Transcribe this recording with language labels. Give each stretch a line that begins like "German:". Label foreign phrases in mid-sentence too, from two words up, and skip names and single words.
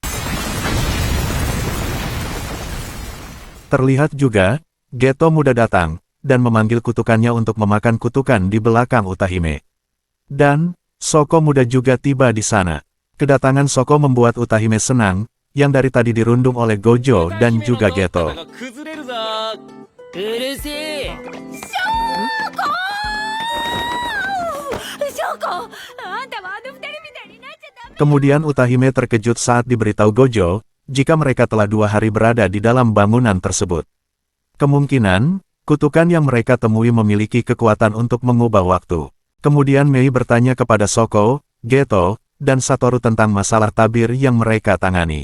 Indonesian: Terlihat juga, Geto muda datang, dan memanggil kutukannya untuk memakan kutukan di belakang Utahime. Dan, Soko muda juga tiba di sana. Kedatangan Soko membuat Utahime senang, yang dari tadi dirundung oleh Gojo dan juga Geto.
Japanese: うるせえ。翔子、あんたもあの二人みたいになっちゃダメ。
Indonesian: Kemudian Utahime terkejut saat diberitahu Gojo, jika mereka telah 2 hari berada di dalam bangunan tersebut. Kemungkinan, kutukan yang mereka temui memiliki kekuatan untuk mengubah waktu. Kemudian Mei bertanya kepada Shoko, Geto, dan Satoru tentang masalah tabir yang mereka tangani.